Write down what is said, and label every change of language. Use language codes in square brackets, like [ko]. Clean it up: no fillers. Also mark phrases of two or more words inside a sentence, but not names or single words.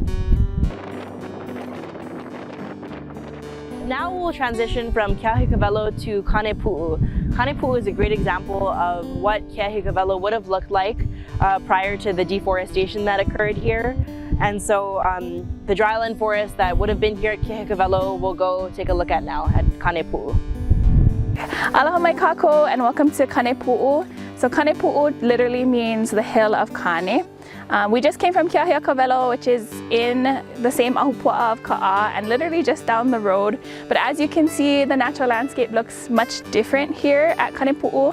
[en] Now we'll transition from Keahikawelo to Kanepu'u. Kanepu'u is a great example of what Keahikawelo would have looked like prior to the deforestation that occurred here. And so the dryland forest that would have been here at Keahikawelo, we'll go take a look at now at Kanepu'u. [haw] Aloha mai kako [en] and welcome to Kanepu'u. So Kanepu'u literally means the hill of Kane. We just came from Keahikawelo, which is in the same ahupua'a of Ka'a and literally just down the road. But as you can see, the natural landscape looks much different here at Kanepu'u.